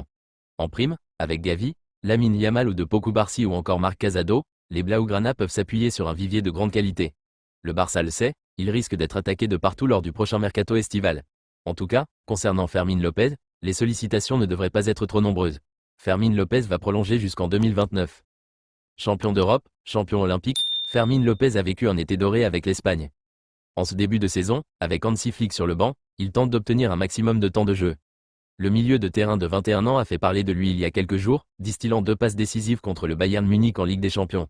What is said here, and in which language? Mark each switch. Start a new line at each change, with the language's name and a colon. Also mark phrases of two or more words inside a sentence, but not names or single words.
French: En prime, avec Gavi, Lamine Yamal ou de Pau Cubarsí ou encore Marc Casado, les blaugrana peuvent s'appuyer sur un vivier de grande qualité. Le Barça le sait, il risque d'être attaqué de partout lors du prochain mercato estival. En tout cas, concernant Fermín López, les sollicitations ne devraient pas être trop nombreuses. Fermín López va prolonger jusqu'en 2029. Champion d'Europe, champion olympique, Fermín López a vécu un été doré avec l'Espagne. En ce début de saison, avec Hansi Flick sur le banc, il tente d'obtenir un maximum de temps de jeu. Le milieu de terrain de 21 ans a fait parler de lui il y a quelques jours, distillant 2 passes décisives contre le Bayern Munich en Ligue des Champions.